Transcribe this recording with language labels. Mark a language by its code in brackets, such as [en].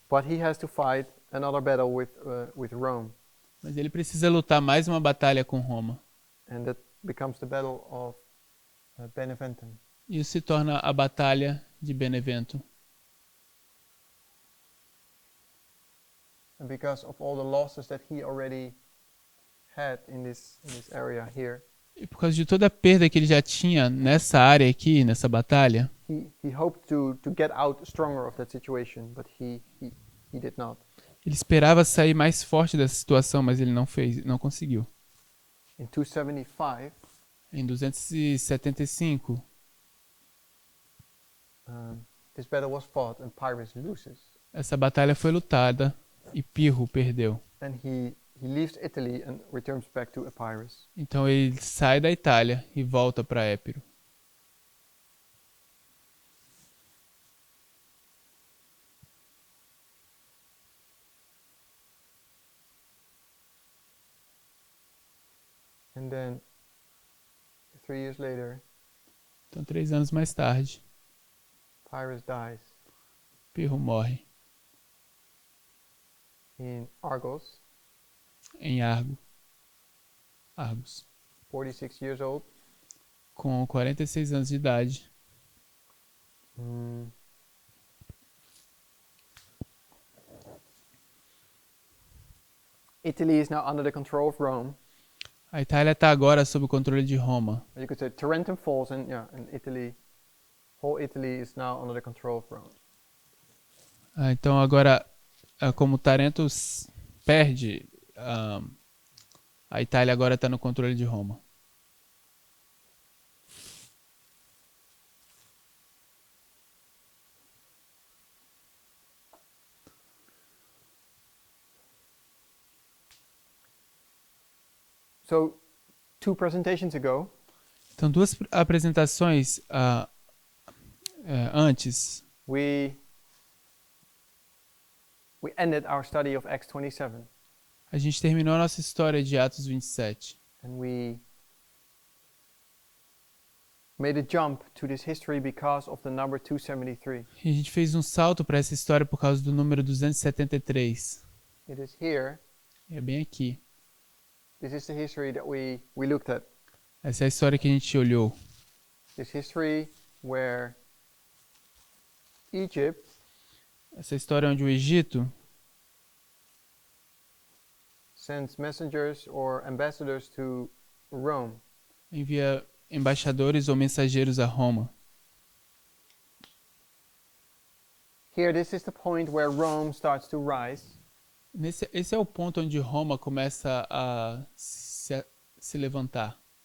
[en] but he has to fight another battle with Rome, [pt] mas ele precisa lutar mais uma batalha com Roma. [en] and that becomes the battle of Beneventum. [pt] E isso se torna a Batalha de Benevento. [en] And because of all the losses that he already had in this area here, [pt] E por causa de toda a perda que ele já tinha nessa área aqui, nessa batalha, [en] he hoped to get out stronger of that situation, but he did not. [pt] ele esperava sair mais forte dessa situação, mas ele não conseguiu. [en] In 275, [pt] Em 275, [en] this battle was fought and Pyrrhus loses. [pt] essa batalha foi lutada e Pirro perdeu. [en] Then he leaves Italy and returns back to Epirus. [pt] Então ele sai da Itália e volta para Épiro. [en] And then 3 years later, [pt] Então 3 anos mais tarde, [en] Pyrrhus dies [pt] Pirro morre [en] in Argos, [pt] em Argos, [en] 46 years old. [pt] com 46 anos de idade. [en] Italy is now under the control of Rome. [pt] A Itália está agora sob o controle de Roma. [en] You could say Tarentum falls, and Italy, whole Italy is now under the control of Rome. [pt] Então agora, como Tarento perde, a Itália agora está no controle de Roma. [en] So, 2 presentations ago, [pt] Então 2 apresentações antes, [en] we we ended our study of Acts 27, [pt] A gente terminou a nossa história de Atos 27. [en] and we made a jump to this history because of the number 273. [pt] E a gente fez um salto para essa história por causa do número 273. [en] It is here. [pt] É bem aqui. [en] This is the history that we looked at. [pt] Essa é a história que a gente olhou. [en] This history where Egypt [pt] Essa história onde o Egito [en] sends messengers or ambassadors to Rome. [pt] envia embaixadores ou mensageiros a Roma. [en] Here, this is the point where Rome starts to rise. [pt] Esse é o ponto onde Roma começa a se levantar.